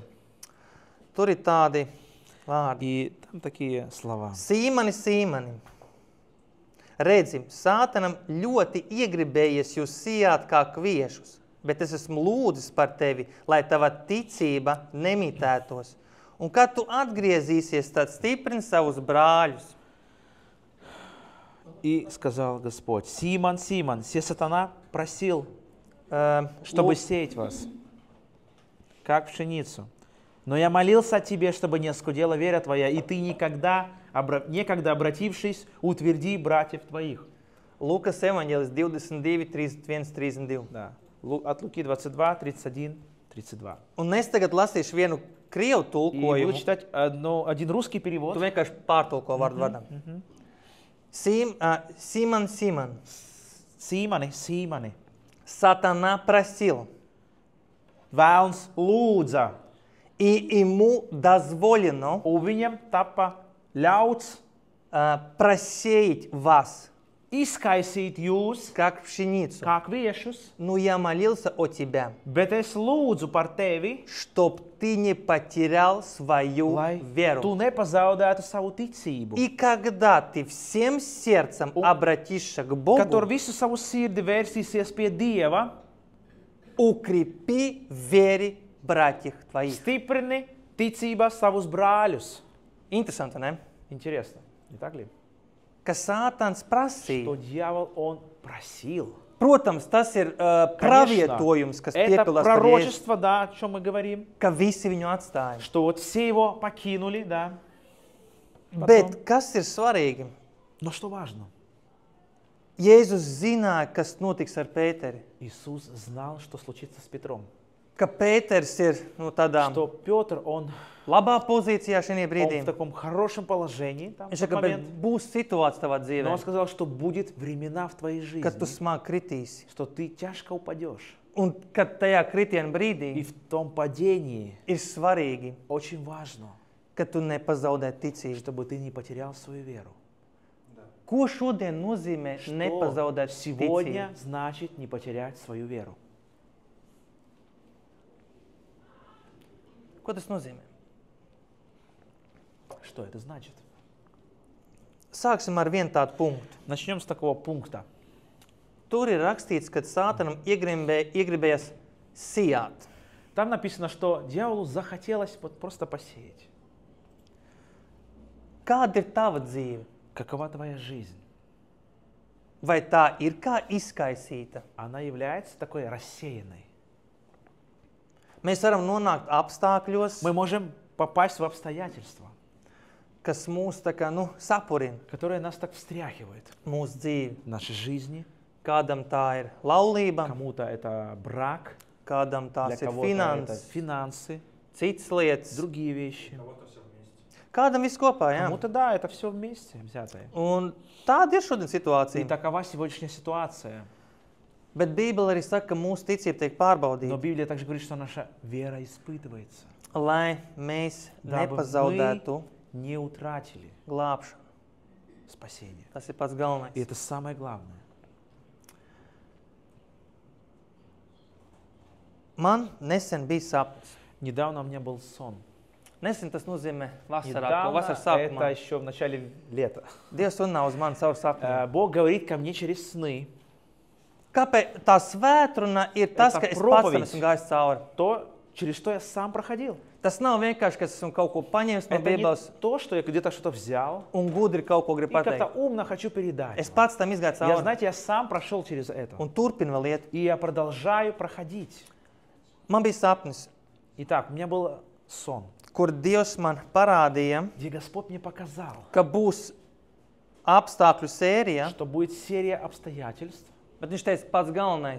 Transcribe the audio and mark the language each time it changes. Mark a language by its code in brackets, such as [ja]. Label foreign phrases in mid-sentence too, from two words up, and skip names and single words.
[lv] Tur ir tādi vārdi. [ru] И там такие слова. [lv] Sīmani, Sīmani, redzi, Sātanam ļoti iegribējies jūs sijāt kā kviešus, bet es esmu lūdzis par tevi, lai tava ticība nemitētos. Un kad tu atgriezīsies, tad stiprini savus brāļus. [ru] И сказал Господь: Симон, Симон, се сатана просил, чтобы сеять вас, как пшеницу. Но я молился о тебе, чтобы не оскудела вера твоя, и ты некогда обратившись, утверди братьев твоих. [lv] Lukas evaņģēlis 22, 31, 32. [ru] Да. От Луки 22, 31, 32. [lv] Un es tagad lasīšu vienu krievu [ru] И буду [lv] tulkojumu. [ru] читать один русский перевод. [lv] Tu vienkārši pārtulko vārdu vārdam. [ru] Симон, Симон, Симоне, Симоне, Сатана просил. [lv] Vēlns lūdza, [ru] и ему дозволено [lv] un viņam tapa ļauts [ru] просеять вас, [lv] izkaisīt jūs [ru] как pšeницу. [lv] kā kviešus, [ru] Но я молился о тебя, [lv] bet es lūdzu par tevi, [ru] чтоб ты не потерял свою [lv] lai [ru] веру. [lv] tu nepazaudētu savu ticību, [ru] И когда ты всем сердцем обратишься к [lv] kad [ru] Богу, [lv] tur visu savu sirdi vērsīsies pie Dieva, [ru] укрепи в вере братьев твоих. [lv] stiprini ticībā savus brāļus. [ru] Интересно, не? Интересно, не так ли? [lv] Ka Sātans prasīja. [ru] Что дьявол, он просил. [lv] Protams, tas ir pravietojums, kas [ru] это [lv] piepildās par Jēzu, [ru] пророчество, да, о чем мы говорим, [lv] ka visi viņu atstāja. [ru] что вот все его покинули, да. [lv] Bet kas ir svarīgi? [ru] Но что важно? [lv] Jēzus zināja, kas notiks ar Pēteri. [ru] Иисус знал, что случится с Петром. [lv] Ka Pēters ir tādā [ru] Что Петр, он [lv] labā pozīcijā šajā brīdī. [ru] в таком хорошем положении, там, в [lv] Viņš [ru] тот [lv] saka, bet [ru] момент. [lv] būs situācija tavā [ru] Но [lv] dzīvē, [ru] он сказал, что будет времена в твоей [lv] kad tu [ru] жизни, [lv] smagi kritīsi. [ru] что ты тяжко упадешь. [lv] Un kad tajā kritiena [ru] И [lv] brīdī [ru] в том падении [lv] ir svarīgi, [ru] очень важно, [lv] ka tu nepazaudē ticību. [ru] чтобы ты не потерял свою веру. [lv] Ko šodien nozīmē [ru] Что [lv] nepazaudēt [ru] сегодня [lv] ticību? [ru] значит не потерять свою веру? [lv] Ko tas nozīmē? [ru] Что это значит? [lv] Sāksim ar vienu tādu punktu. [ru] Начнем с такого пункта. [lv] Tur ir rakstīts, ka Sātanam iegribējās sijāt. [ru] Там написано, что дьяволу захотелось вот просто посеять. [lv] Kāda ir tava dzīve? [ru] Какова твоя жизнь? [lv] Vai tā ir kā izkaisīta? [ru] Она является такой рассеянной. [lv] Mēs varam nonākt apstākļos, [ru] Мы можем попасть в обстоятельства, [lv] kas mūs tā kā, sapurina [ru] которые нас так встряхивают [lv] mūsu dzīvi. [ru] в нашей жизни. [lv] Kādam tā ir laulība, [ru] Кому-то это брак, [lv] kādam [ru] для [lv] tās ir [ru] кого-то это [lv] finanses, [ru] финансы, [lv] citas lietas. [ru] другие вещи. [lv] Kādam viss kopā, jā. [ru] Кому-то, да, это все вместе взятое. [lv] Un tāda ir šodien [ru] И [lv] situācija. [ru] такова сегодняшняя ситуация. [lv] Bet Bībele arī saka, ka mūsu ticība tiek [ru] Но [lv] pārbaudīta, [ru] Библия также говорит, что наша вера испытывается, [lv] lai mēs [ru] дабы [lv] nepazaudētu [ru] мы не утратили [lv] glābšanu. [ru] спасение. [lv] Tas ir pats [ru] И [lv] galvenais. [ru] это самое главное. [lv] Man nesen bija sapnis. [ru] Недавно у меня был сон. [lv] Nesen tas nozīmē vasarā, ko [ru] Недавно, [lv] vasaras [ru] это [lv] sākumā. [ru] еще в начале лета. [lv] Dievs runā uz mani caur sapņiem. [ru] Бог говорит ко мне через сны [lv] Kāpēc tā svētruna ir tas, [ru] Это [lv] ka es pats [ru] проповедь. [lv] tam esmu gājis cauri? [ru] то, через что я сам проходил. [lv] Tas nav vienkārši, ka es esmu kaut ko paņēmis no [ru] Это не [lv] Bībeles [ru] то, что я где-то что-то взял [lv] un gudri kaut ko [ru] и [lv] gribu [ru] как-то [lv] pateikt. [ru] умно хочу передать. [lv] Es [ru] вам. [lv] pats tam izgāju [ru] Я, [lv] cauri [ru] знаете, я сам прошел через это. [lv] un turpinu vēl iet. [ru] И я продолжаю проходить. [lv] Man bija sapnis, [ru] Итак, у меня был сон, [lv] kur Dievs man parādīja, [ru] где Господь мне показал, [lv] ka būs apstākļu sērija, [ru] что будет серия обстоятельств. [lv] bet viņš teica, pats galvenais